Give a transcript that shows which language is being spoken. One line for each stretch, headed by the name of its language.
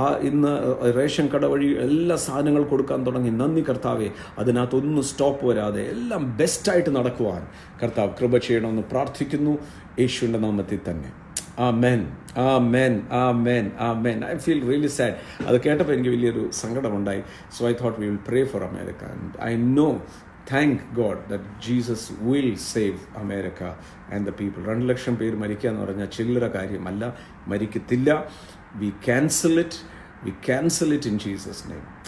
Malayalam: ഇന്ന് റേഷൻ കട വഴി എല്ലാ സാധനങ്ങൾ കൊടുക്കാൻ തുടങ്ങി. നന്ദി കർത്താവെ. അതിനകത്തൊന്നും സ്റ്റോപ്പ് വരാതെ എല്ലാം ബെസ്റ്റായിട്ട് നടക്കുവാൻ കർത്താവ് കൃപ ചെയ്യണമെന്ന് പ്രാർത്ഥിക്കുന്നു യേശുവിൻ്റെ നാമത്തിൽ തന്നെ. ആമേൻ, ആമേൻ, ആമേൻ, ആമേൻ.
English: I feel really sad.
Malayalam: അത് കേട്ടപ്പോൾ എനിക്ക് വലിയൊരു സങ്കടമുണ്ടായി.
English: So I thought we will pray for America. And I know, thank God that Jesus will save America and the people.
Malayalam: 2 ലക്ഷം പേര് മരിക്കുക എന്ന് പറഞ്ഞാൽ ചില്ലറ കാര്യമല്ല, മരിക്കത്തില്ല.
English: We cancel it in Jesus' name.